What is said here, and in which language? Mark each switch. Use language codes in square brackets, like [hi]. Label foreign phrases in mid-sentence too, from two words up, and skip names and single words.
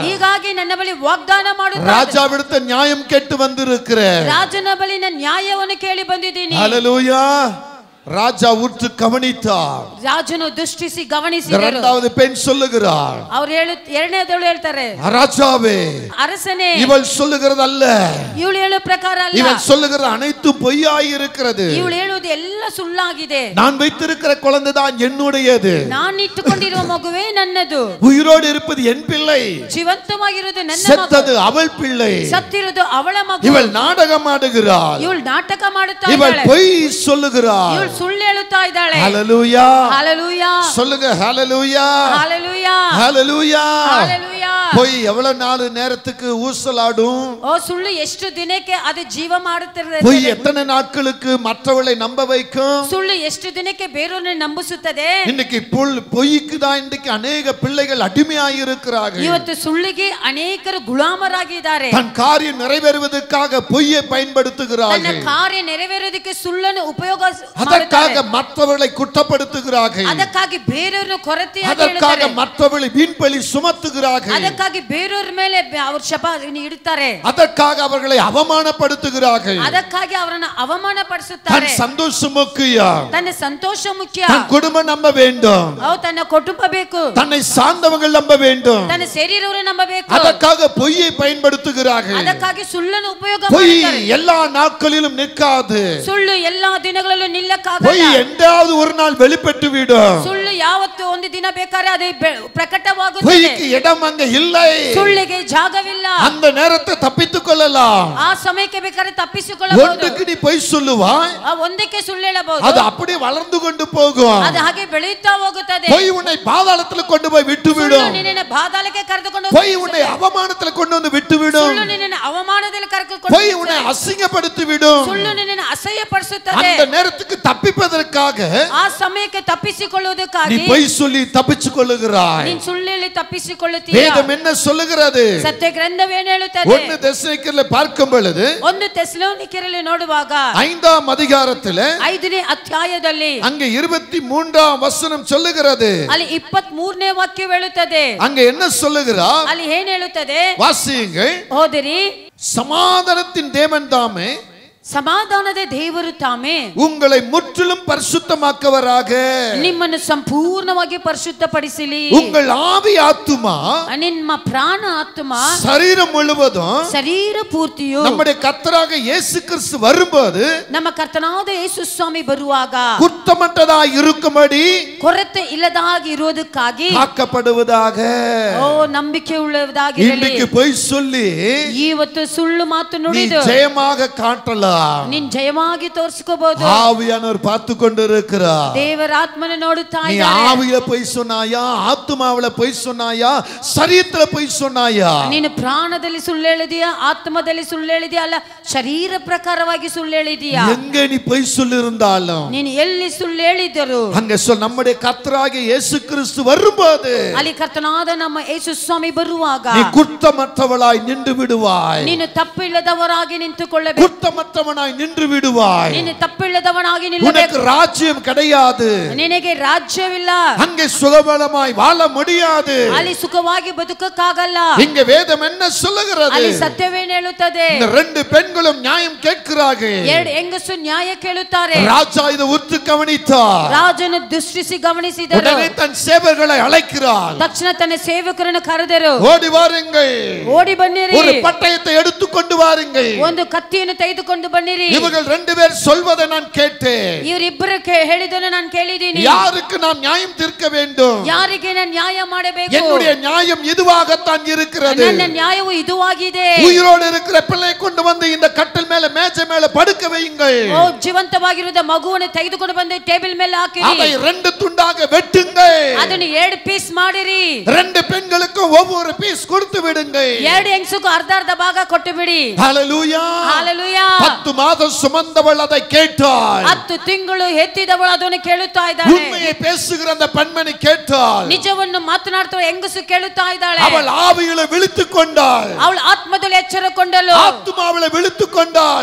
[kn] ಹೀಗಾಗಿ ನನ್ನ ಬಳಿ ವಾಗ್ದಾನ ಮಾಡುತ್ತಾರೆ. [ta] ராஜாவிடத்தில் நியாயம் கேட்டு வந்திருக்கிறேன். [kn] ರಾಜನ ಬಳಿ ನಾನು ನ್ಯಾಯವನ್ನು ಕೇಳಿ ಬಂದಿದ್ದೀನಿ. [ta] ஹல்லேலூயா. ராஜா உற்று கவனித்தார். [kn] ರಾಜನು ದೃಷ್ಟಿಸಿ ಗಮನಿಸಿದರು. [ta] இரண்டாவது பெண் சொல்லுகிறாள், [kn] ಅವರು ಎರಡನೇದವಳು ಹೇಳ್ತಾರೆ, [ta] ராஜாவே அரசனே, இவள் சொல்லுகிறது அல்ல, [kn] ಇವಳು ಹೇಳೋ ಪ್ರಕಾರ ಅಲ್ಲ, [ta] இவள் சொல்லுகிறது அனைத்து பொய்யாய் இருக்கிறது, [kn] ಇವಳು ಹೇಳುವುದು ಎಲ್ಲ ಸುಳ್ಳಾಗಿದೆ, [ta] நான் வைத்திருக்கிற குழந்தை தான் என்னுடையது, [kn] ನಾನು ಇಟ್ಟುಕೊಂಡಿರುವ ಮಗುವೇ ನನ್ನದು, [ta] உயிரோடு இருப்பது என் பிள்ளை, [kn] ಜೀವಂತವಾಗಿರುವುದು ನನ್ನ ಮಗು, [ta] செத்தது அவள் பிள்ளை, [kn] ಸತ್ತಿರುವುದು ಅವಳ ಮಗು. [ta] இவள் நாடகம் ஆடுகிறாள், [kn] ಇವಳು ನಾಟಕ ಮಾಡುತ್ತಾ [ta] இவள் [kn] ಇದ್ದಾಳೆ, [ta] பொய் சொல்லுகிறாள். [kn] ಇವಳು ಸುಳ್ಳು ಹೇಳುತ್ತಾ ಇದ್ದಾಳೆ. [ta] ஹல்லேலூயா. [kn] ஹalleluya. [ta] சொல்லுங்க ஹல்லேலூயா. [kn] ஹalleluya. [ta] ஹல்லேலூயா. [kn] ஹalleluya. [ta] பொய் எவ்வளவு நாள் நேரத்துக்கு ஊசலாடும்? [kn] ಓ ಸುಳ್ಳು ಎಷ್ಟು ದಿನಕ್ಕೆ ಅದು ಜೀವ ಮಾಡುತ್ತಿರುತ್ತದೆ? [ta] பொய் எத்தனை நாட்களுக்கு மற்றவளை நம்ப வைக்கும்? [kn] ಸುಳ್ಳು ಎಷ್ಟು ದಿನಕ್ಕೆ ಬೇರೆಯವರನ್ನು ನಂಬಿಸುತ್ತದೆ? [ta] இன்னைக்கு பொய்க்கு தான் இன்னைக்கு अनेक பிள்ளைகள் அடிமையாய் இருக்கிறார்கள். [kn] ಇವತ್ತು ಸುಳ್ಳಿಗೆ ಅನೇಕರು ಗುಲಾಮರಾಗಿದ್ದಾರೆ. [ta] தன் காரியம் நிறைவேறுவதற்காக பொய்யை பயன்படுத்துகிறார்கள். [kn] ತನ್ನ ಕಾರ್ಯ ನೆರವೇರೋದಕ್ಕೆ ಸುಳ್ಳನ್ನು ಉಪಯೋಗ [ta] அதற்காக மற்றவர்களை குற்றப்படுத்துகிறார்கள். [kn] ಅದಕ್ಕಾಗಿ ಬೇರೆಯವರನ್ನು ಕೊರತೆಯಾಗಿ [ta] அதற்காக [kn] ಹೇಳುತ್ತಾರೆ. [ta] மற்றவர்களை வீண்பழி சுமத்துகிறார்கள். [kn] ಅದಕ್ಕಾಗಿ ಬೇರೆಯವರ ಮೇಲೆ ಅವರು ಶಪ ಇಡುತ್ತಾರೆ. [ta] அதற்காக அவர்களை அவமானப்படுத்துகிறார்கள். [kn] ಅದಕ್ಕಾಗಿ ಅವರನ್ನು ಅವಮಾನ [ta] தன் [kn] ಪಡಿಸುತ್ತಾರೆ. [ta] சந்தோஷம் முக்கியம், [kn] ತನ್ನ ಸಂತೋಷ ಮುಖ್ಯ, [ta] தன் குடும்பம் நம்ப வேண்டும், [kn] ತನ್ನ ಕುಟುಂಬ ಬೇಕು, [ta] தன்னை சார்ந்தவர்கள் நம்ப வேண்டும், [kn] ತನ್ನ ಸೇರಿದವರು ನಂಬಬೇಕು. [ta] அதற்காக பொய்யை பயன்படுத்துகிறார்கள். [kn] ಅದಕ್ಕಾಗಿ ಸುಳ್ಳನ್ನು ಉಪಯೋಗ [ta] பொய் [kn] ಮಾಡುತ್ತಾರೆ. [ta] எல்லா நாட்களிலும் நிற்காது. [kn] ಸುಳ್ಳು ಎಲ್ಲಾ ದಿನಗಳಲ್ಲೂ [ta] பொய் [kn] ನಿಲ್ಲಕ್ಕಾಗಲ್ಲ. [ta] என்றாவது ஒரு நாள் வெளிப்பட்டு விடும். [kn] ಸುಳ್ಳು ಯಾವತ್ತು ಒಂದು ದಿನ ಬೇಕಾದ್ರೆ ಅದು ಪ್ರಕಟವಾಗುತ್ತದೆ. [ta] பொய்க்கு இடம் அங்க இல்லை. [kn] ಸುಳ್ಳಿಗೆ ಜಾಗವಿಲ್ಲ. [ta] அந்த நேரத்தை தப்பித்துக் கொள்ளலாம். [kn] ಆ ಸಮಯಕ್ಕೆ ಬೇಕಾದ್ರೆ ತಪ್ಪಿಸಿಕೊಳ್ಳಬಹುದು. [ta] ஒன்றுக்கு நீ பொய் சொல்லுவாய், [kn] ಒಂದಕ್ಕೆ ಸುಳ್ಳು ಹೇಳಬಹುದು, [ta] அது அப்படி வளர்ந்து கொண்டு போகும். [kn] ಅದು ಹಾಗೆ ಬೆಳೆಯುತ್ತಾ ಹೋಗುತ್ತದೆ. [ta] பொய் உன்னை பாதாளத்தில் கொண்டு போய் விட்டுவிடும். [kn] ಸುಳ್ಳು ನಿನ್ನನ್ನು ಬಾಧಾಳಕ್ಕೆ ಕರೆದುಕೊಂಡು [ta] பொய் உன்னை அவமானத்தில் கொண்டு வந்து விட்டுவிடும். [kn] ಸುಳ್ಳು ನಿನ್ನನ್ನು ಅವಮಾನದಲ್ಲಿ ಕರೆದುಕೊಂಡು [ta] பொய் உன்னை அசிங்கப்படுத்தி விடும். [kn] ಸುಳ್ಳು ನಿನ್ನನ್ನು ಅಸಹ್ಯಪಡಿಸುತ್ತದೆ. [ta] அந்த நேரத்துக்கு தப்பிப்பதற்காக [kn] ಆ ಸಮಯಕ್ಕೆ [ta] நீ [kn] ತಪ್ಪಿಸಿಕೊಳ್ಳುವುದಕ್ಕಾಗಿ [ta] பொய் சொல்லி தப்பிச்சுக் கொள்ளுகிறாய். [kn] ನೀನು ಸುಳ್ಳು ಹೇಳಿ ತಪ್ಪಿಸಿಕೊಳ್ಳುತ್ತೀಯ. [ta] வேதம் என்ன சொல்லுகிறது? [kn] ಸತ್ಯ ಗ್ರಂಥವೇನು ಹೇಳುತ್ತದೆ? [ta] 1 தெசலோனிக்கேயர்ல பார்க்கும் பொழுது [kn] 1 தெசலோனிಕೇಯರಲ್ಲಿ ನೋಡುವಾಗ [ta] 5ஆம் அதிகாரத்தில் [kn] 5ನೇ ಅಧ್ಯಾಯದಲ್ಲಿ [ta] அங்க 23ஆம் வசனம் சொல்லுகிறது. [kn] ಅಲ್ಲಿ 23ನೇ ವಾಕ್ಯ ಹೇಳುತ್ತದೆ. [ta] அங்க என்ன சொல்லுகிறார்? [kn] ಅಲ್ಲಿ ಏನು ಹೇಳುತ್ತದೆ? [ta] வாசியுங்கள். [kn] ಓದಿರಿ. [ta] சமாதானத்தின் தேவன் தாமே [kn] ಸಮಾಧಾನದ ದೇವರು ತಾಮೇ [ta] உங்களை முற்றிலும் பரிசுத்தமாக்குவராக, [kn] ನಿಮ್ಮನ್ನು ಸಂಪೂರ್ಣವಾಗಿ ಪರಿಶುದ್ಧಪಡಿಸಲಿ. [ta] உங்கள் ஆவி ஆத்துமா [kn] ನಿಮ್ಮ ಪ್ರಾಣ ಆತ್ಮ [ta] சரீரம் முழுவதும் [kn] ಶರೀರ ಪೂರ್ತಿಯು [ta] நம்முடைய கர்த்தராக இயேசு கிறிஸ்து வரும்போது [kn] ನಮ್ಮ ಕರ್ತನಾದ ಯೇಸು ಸ್ವಾಮಿ ಬರುವಾಗ [ta] குற்றமற்றதாய் இருக்கும்படி [kn] ಕೊರತೆ ಇಲ್ಲದಾಗಿ ಇರೋದಕ್ಕಾಗಿ [ta] காக்கப்படுவதாக. [kn] ಓ ನಂಬಿಕೆ ಉಳ್ಳದಾಗಿ [ta] இன்னைக்கு பொய் சொல்லி [kn] ಇವತ್ತು ಸುಳ್ಳು ಮಾತು [ta] நீ [kn] ನುಡಿದು [ta] ஜெயமாக காட்டலாம். [kn] ನೀನ್ ಜಯವಾಗಿ ತೋರಿಸ್ಕೋಬಹುದು. [ta] ஆவியானவர் பார்த்து கொண்டிருக்கிறார். [kn] ದೇವರ ಆತ್ಮನ ನೋಡುತ್ತಾ [ta] நீ [kn] ಇದ್ದಾನೆ. [ta] ஆவியில பொய் சொன்னாயா, ஆத்துமாவில பொய் சொன்னாயா, சரீரத்துல பொய் சொன்னாயா? [kn] ನೀನು ಪ್ರಾಣದಲ್ಲಿ ಸುಳ್ಳು ಹೇಳಿದೀಯಾ, ಆತ್ಮದಲ್ಲಿ ಸುಳ್ಳು ಹೇಳಿದೀಯಾ, ಅಲ್ಲ ಶರೀರ ಪ್ರಕಾರವಾಗಿ ಸುಳ್ಳು ಹೇಳಿದೀಯಾ? [ta] எங்க நீ பொய் சொல்லிருந்தாலும் [kn] ನೀನು ಎಲ್ಲಿ ಸುಳ್ಳು ಹೇಳಿದರು [ta] அங்க நம்முடைய கர்த்தராகிய இயேசு கிறிஸ்து வரும்போது [kn] ಅಲ್ಲಿ ಕರ್ತನಾದ ನಮ್ಮ ಯೇಸು ಸ್ವಾಮಿ ಬರುವಾಗ [ta] நீ குற்றமற்றவளாய் நின்று விடுவாய். [kn] ನೀನು ತಪ್ಪಿಲ್ಲದವರಾಗಿ ನಿಂತುಕೊಳ್ಳಬೇಕು. [ta] குற்றமற்றவளாய் தப்பில்லதவனாய் நின்று விடுவாய். [kn] ನೀನು ತಪ್ಪಿಲ್ಲದವನಾಗಿ ನಿಲ್ಲಬೇಕು. [ta] உனக்கு ராஜ்யம் கிடையாது. [kn] ನಿನಗೆ ರಾಜ್ಯವಿಲ್ಲ. [ta] அங்கே சுகபலமாய் வாழ முடியாது. [kn] ಅಲ್ಲಿ ಸುಖವಾಗಿ ಬದುಕಕ್ಕಾಗಲ್ಲ. [ta] இங்க வேதம் என்ன சொல்லுகிறது? [kn] ಅಲ್ಲಿ ಸತ್ಯವೇನು ಹೇಳುತ್ತದೆ? [ta] இந்த ரெண்டு பெண்களும் நியாயம் கேட்கிறார்கள். [kn] ಎರಡು ಹೆಂಗಸು ನ್ಯಾಯ ಕೇಳುತ್ತಾರೆ. [ta] ராஜா இதை உற்று கவனித்தார். [kn] ರಾಜನು ದೃಷ್ಟಿಸಿ ಗಮನಿಸಿದರು. [ta] உடனே தன் சேவகர்களை அழைக்கிறார். [kn] ತಕ್ಷಣ ತನ್ನ ಸೇವಕರನ್ನು ಕರೆದರು. [ta] ஓடி வாருங்கள், [kn] ಓಡಿ ಬನ್ನಿರಿ. [ta] ஒரு பட்டயத்தை எடுத்துக்கொண்டு வாருங்கள். [kn] ಒಂದು ಕತ್ತಿಯನ್ನು ತೆಗೆದುಕೊಂಡು ಬನ್ನಿರಿ. [ta] இவர்கள் ரெண்டு பேர் சொல்வதை நான் கேட்டேன். [kn] ಇವರಿಬ್ಬರು ಹೇಳಿದನ್ನು ನಾನು ಕೇಳಿದ್ದೀನಿ. [ta] யாருக்கு நாம் நியாயம் தீர்க்க வேண்டும்? [kn] ಯಾರಿಗೆ ನಾನು ನ್ಯಾಯ ಮಾಡಬೇಕು? [ta] என்னுடைய நியாயம் இதுவாகத்தான் இருக்கிறது. [kn] ನನ್ನ ನ್ಯಾಯವು ಇದುವಾಗಿದೆ. [ta] உயிரோடு இருக்கிற பிள்ளை கொண்டு வந்து இந்த கட்டில் மேல மேஜை மேல படுக்க வையுங்கள். [kn] ಓ ಜೀವಂತವಾಗಿರುವ ಮಗುವನ್ನು ತೆಗೆದುಕೊಂಡು ಬಂದು ಟೇಬಲ್ ಮೇಲೆ ಹಾಕಿರಿ. [ta] அதை ரெண்டு துண்டாக வெட்டுங்கள். [kn] ಅದನ್ನು ಎರಡು ಪೀಸ್ ಮಾಡಿರಿ. [ta] ரெண்டு பெண்களுக்கும் ஒவ்வொரு பீஸ் கொடுத்து விடுங்கள். [kn] ಎರಡು ಹೆಂಗಸಿಗೂ ಅರ್ಧ ಅರ್ಧ ಭಾಗ ಕೊಟ್ಟು ಬಿಡಿ. [ta] ஹalleluya. [kn] ஹalleluya. [ta] 10 மாதம் சுமந்தவள் அதை கேட்டாள். [kn] 10 ತಿಂಗಳು ಹೆತ್ತಿದವಳು ಅದನ್ನು ಕೇಳುತ್ತಾ ಇದ್ದಾಳೆ. [ta] உண்மையை பேசுகிற அந்த பெண்மணி கேட்டாள். [kn] ನಿಜವನ್ನು ಮಾತನಾಡುವ ಹೆಂಗಸು ಕೇಳುತ್ತಾ ಇದ್ದಾಳೆ. [ta] அவள் ஆவியிலே விழித்துக் கொண்டாள். [kn] ಅವಳು ಆತ್ಮದಲ್ಲಿ ಎಚ್ಚರಗೊಂಡಳು. [ta] ஆத்துமாவிலே விழித்துக் கொண்டாள்.